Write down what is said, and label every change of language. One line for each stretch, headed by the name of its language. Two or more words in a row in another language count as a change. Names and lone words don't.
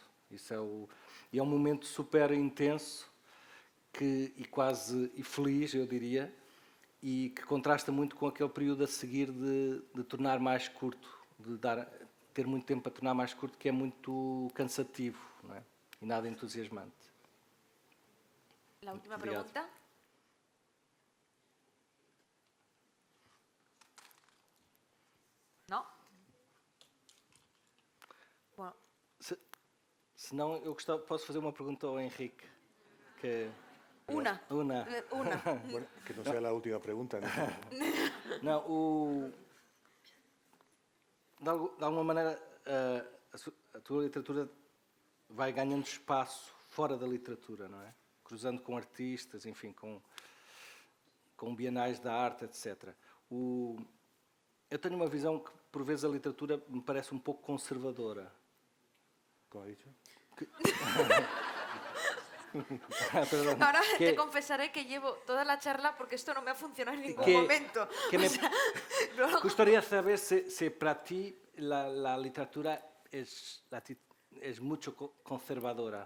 Portuguese: Isso é um momento super intenso e quase feliz, eu diria, e que contrasta muito com aquele período a seguir de tornar mais curto, ter muito tempo para tornar mais curto, que é muito cansativo, não é? E nada entusiasmante.
Spanish: La última
Portuguese: Obrigado.
Spanish: pregunta. ¿No? Bueno,
Portuguese: Se não, eu posso fazer uma pergunta ao Henrique.
Spanish: una. Una. Bueno, que no sea la última pregunta, ¿no?
Portuguese: Não, de alguma maneira, a tua literatura vai ganhando espaço fora da literatura, não é? Cruzando com artistas, enfim, com bienais da arte, etc. Eu tenho uma visão que, por vezes, a literatura me parece um pouco conservadora.
Spanish: ¿Cómo ha dicho? Perdón, Ahora te confesaré que llevo toda la charla porque esto no me ha funcionado en ningún que momento. me O sea, luego- gustaría saber si para ti la literatura es mucho conservadora.